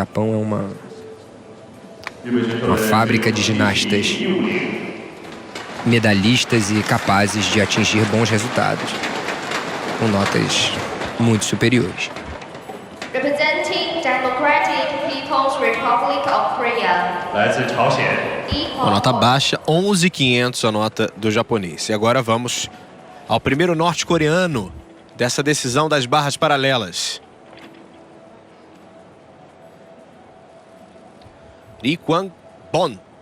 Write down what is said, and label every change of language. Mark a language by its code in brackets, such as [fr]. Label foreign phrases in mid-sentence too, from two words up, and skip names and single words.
[pt] O Japão é Uma fábrica de ginastas medalhistas e capazes de atingir bons resultados, com notas muito superiores. [en] Representing Democratic People's Republic of Korea. [zh] 来自朝鲜， [pt] Uma nota baixa, 11.500 a nota do japonês. E agora vamos ao primeiro norte-coreano dessa decisão das barras paralelas. Lee Kwang-bon.